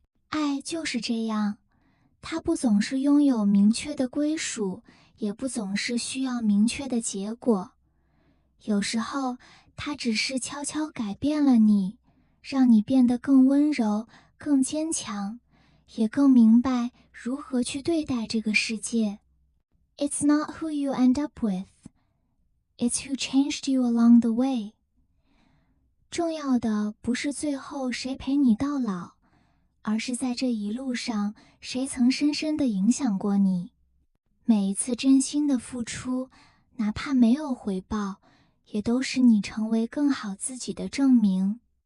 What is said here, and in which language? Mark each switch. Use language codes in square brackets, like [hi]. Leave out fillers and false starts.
[zh] 爱就是这样，它不总是拥有明确的归属，也不总是需要明确的结果。有时候，它只是悄悄改变了你，让你变得更温柔、更坚强，也更明白如何去对待这个世界。 [en] It's not who you end up with, it's who changed you along the way. [zh] 重要的不是最后谁陪你到老，而是在这一路上，谁曾深深地影响过你。每一次真心的付出，哪怕没有回报，也都是你成为更好自己的证明。